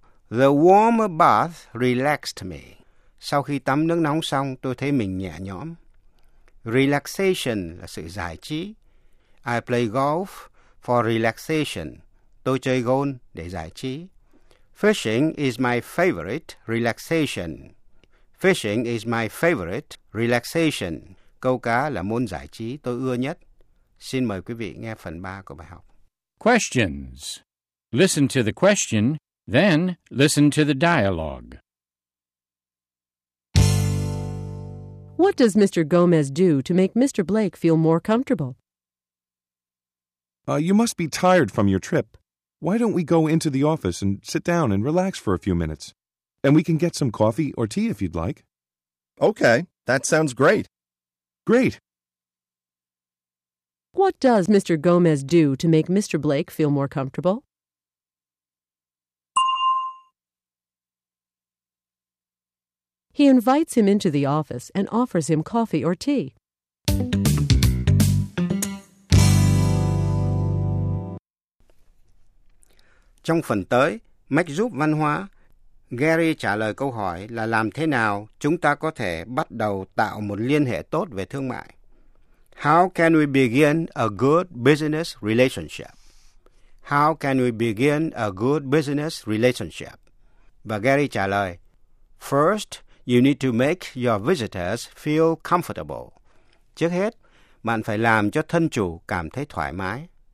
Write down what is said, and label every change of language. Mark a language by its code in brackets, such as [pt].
[en] The warm bath relaxed me. [vi] Sau khi tắm nước nóng xong, tôi thấy mình nhẹ nhõm. Relaxation là sự giải trí. [en] I play golf for relaxation. [vi] Tôi chơi golf để giải trí. [en] Fishing is my favorite relaxation. Fishing is my favorite relaxation. [vi] Câu cá là môn giải trí tôi ưa nhất. Xin mời quý vị nghe phần 3 của bài học. [en] Questions. Listen to the question, then listen to the dialogue. What does Mr. Gomez do to make Mr. Blake feel more comfortable? You must be tired from your trip. Why don't we go into the office and sit down and relax for a few minutes? And we can get some coffee or tea if you'd like. Okay, that sounds great. Great. What does Mr. Gomez do to make Mr. Blake feel more comfortable? He invites him into the office and offers him coffee or tea. [vi] Trong phần tới, Mách giúp văn hóa, Gary trả lời câu hỏi là làm thế nào chúng ta có thể bắt đầu tạo một liên hệ tốt về thương mại. [en] How can we begin a good business relationship? How can we begin a good business relationship? [vi] Và Gary trả lời, [en] First, you need to make your visitors feel comfortable. [vi] Trước hết, bạn phải làm cho thân chủ cảm thấy thoải mái.